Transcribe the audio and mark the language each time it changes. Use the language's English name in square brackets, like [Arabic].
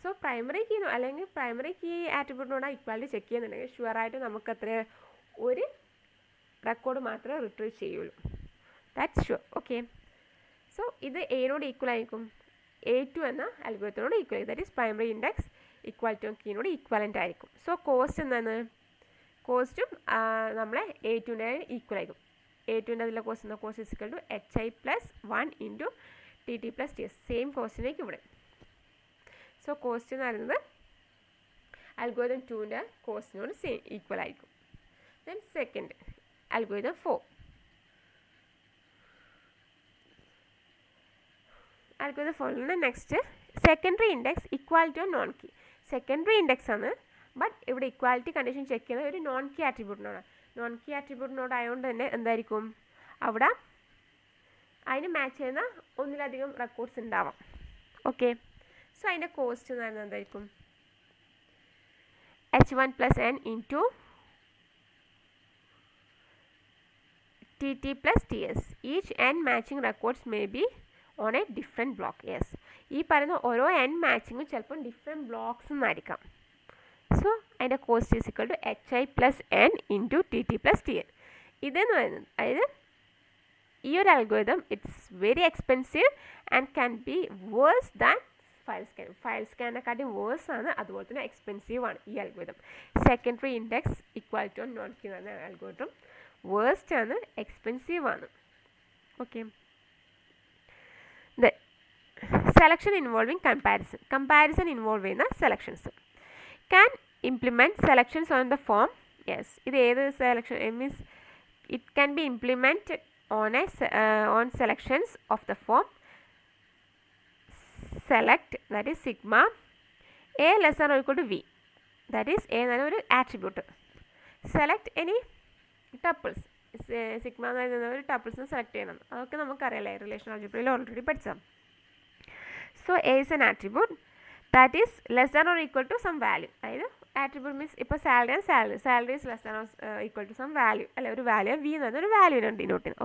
[Malayalam] So primary കീനോ അല്ലെങ്കിൽ primary key ആട്രിബ്യൂട്ടിനോടാണ് equality check ചെയ്യുന്നുണ്ടെങ്കിൽ ഷുവറായിട്ട് നമുക്ക് അത്ര ഒരു റെക്കോർഡ് മാത്രമേ റിട്രീവ് ചെയ്യുള്ളൂ. [English] That's sure. [Malayalam] ഓക്കെ, സോ ഇത് എനോട് ഈക്വൽ ആയിരിക്കും, A2 എന്ന അൽഗോരിതത്തിനോട് ഈക്വൽ ആയിരിക്കും. [English] that is primary index equality on [Malayalam] കീനോട് equivalent ആയിരിക്കും. സോ കോസ്റ്റ് എന്താണ്? കോസ്റ്റും നമ്മളെ A2ൻ്റെ ഈക്വൽ ആയിരിക്കും. A2ൻ്റെ അതിലെ കോസ്റ്റ് എന്താ? [English] Cost = HI + 1 × TT + TS. [Malayalam] Same കോസ്റ്റിലേക്ക് ഇവിടെ. സോ കോസ്റ്റ് എന്ന് പറയുന്നത് അൽഗോരിതം 2ൻ്റെ കോസ്റ്റിനോട് സെയിം ഈക്വൽ ആയിരിക്കും. [English] Then second algorithm 4. Algorithm 4 next secondary index equality on non key. [Malayalam] Secondary index ആണ്, ബട്ട് ഇവിടെ ഇക്വാലിറ്റി കണ്ടീഷൻ ചെക്ക് ചെയ്യുന്നത് ഒരു നോൺ കീ ആട്രിബ്യൂട്ടിനോടാണ്. നോൺ കീ ആട്രിബ്യൂട്ടിനോട് ആയതുകൊണ്ട് തന്നെ എന്തായിരിക്കും അവിടെ അതിന് മാച്ച് ചെയ്യുന്ന ഒന്നിലധികം റെക്കോർഡ്സ് ഉണ്ടാവാം. ഓക്കെ, സോ അതിൻ്റെ കോസ്റ്റ് എന്ന് പറയുന്നത് എന്തായിരിക്കും? [English] H1 + N × TT + TS. Each N matching records may be on a different block. [Malayalam] Yes, ഈ പറയുന്ന ഓരോ N മാച്ചിങ്ങും ചിലപ്പം ഡിഫറെൻറ്റ് ബ്ലോക്സ് എന്നായിരിക്കാം. [English] So അതിൻ്റെ cost = HI + N × TT + TN. [Malayalam] ഇതെന്ന് പറയുന്നത് അതായത് ഈ ഒരു [English] Algorithm it's very expensive and can be worse than file scan. [Malayalam] File സ്കാനെക്കാട്ടി verse ആണ്, അതുപോലെ തന്നെ എക്സ്പെൻസീവ് ആണ് ഈ algorithm. Secondary index equality on non key എന്ന് പറഞ്ഞ അൽഗോരിതം വേഴ്സ്റ്റ് ആണ്, എക്സ്പെൻസീവ് ആണ്. [English] Okay, then selection involving comparison involve ചെയ്യുന്ന selections. Can implement selections on the form. Yes, ഇത് ഏത് selection means it can be implement on selections of the form select, that is sigma a less than or equal to v, that is a [Malayalam] എന്ന ഒരു [English] Attribute. [Malayalam] Select any tuples, sigma എന്ന് പറയുന്ന ഒരു ടപ്പിൾസിന് select ചെയ്യണം. അതൊക്കെ നമുക്കറിയാലേ, relation ആൾജിബ്രയിൽ already പഠിച്ചാൽ. [English] so A is an attribute that is less than or equal to some value, അതായത് attribute means ഇപ്പോൾ salary and salary is less than equal to some value [Malayalam] അല്ലെ, ഒരു വാല്യൂ വി എന്ന് പറഞ്ഞാൽ ഒരു വാല്യൂവിനാണ് ഡിനോട്ട് ചെയ്യുന്നത്.